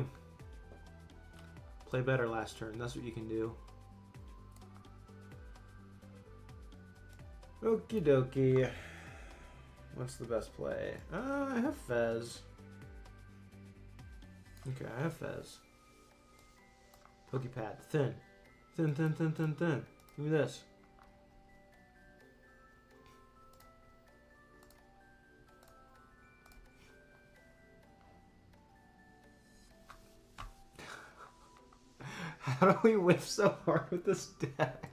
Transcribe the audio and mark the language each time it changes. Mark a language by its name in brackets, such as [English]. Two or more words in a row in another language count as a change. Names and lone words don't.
[English] Play better last turn. That's what you can do. Okie dokie. What's the best play? I have Fez. Okay, I have Fez. Pokepad. Thin. Thin, thin, thin, thin, thin. Give me this. How do we whiff so hard with this deck?